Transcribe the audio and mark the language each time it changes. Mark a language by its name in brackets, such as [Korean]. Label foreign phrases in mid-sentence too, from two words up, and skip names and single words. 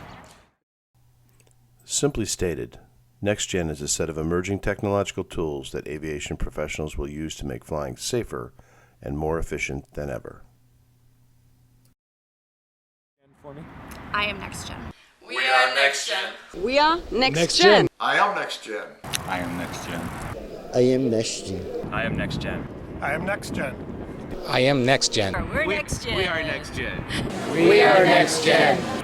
[English] Simply stated, NextGen is a set of emerging technological tools that aviation professionals will use to make flying safer and more efficient than ever. I am NextGen. We are NextGen. We are NextGen. I am NextGen. I am NextGen. I am NextGen. I am NextGen. I am NextGen. I am NextGen. We're NextGen. We are NextGen. We are NextGen.